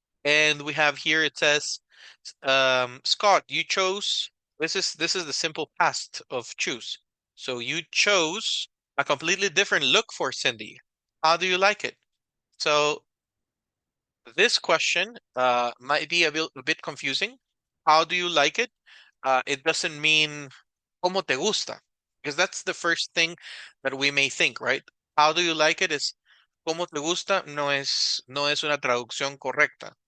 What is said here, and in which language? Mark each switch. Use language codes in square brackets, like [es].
[en] And we have here it says, Scott, you chose this is the simple past of choose. So you chose a completely different look for Cindy. How do you like it? So this question might be a bit confusing. How do you like it? It doesn't mean [es] ¿cómo te gusta? [en] Because that's the first thing that we may think, right? How do you like it is [es] ¿cómo te gusta? No es una traducción correcta.